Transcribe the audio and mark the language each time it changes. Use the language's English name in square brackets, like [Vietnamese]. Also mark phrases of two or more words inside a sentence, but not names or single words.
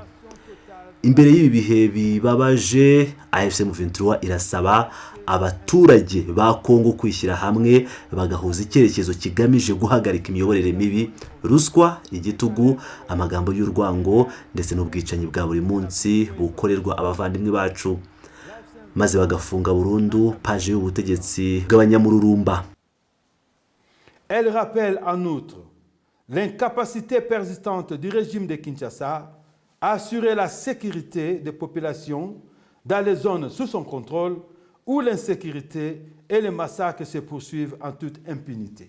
[Kinyarwanda] Imbere y'ibi bihe bibabaje, AFC M23 irasaba abaturage ba Kongo kwishyira hamwe bagahuza icyerekezo kigamije guhagarika imiyoborere mibi, ruswa, igitugu, amagambo y'urwango ndetse n'ubwicanyi bwa buri munsi bukorerwa abavandimwe bacu, maze bagafunga burundu paje y'ubutegetsi bw'abanyamururumba. [French] Elle rappelle en outre l'incapacité persistante du régime de Kinshasa à assurer la sécurité des populations dans les zones sous son contrôle où l'insécurité et les massacres se poursuivent en toute impunité.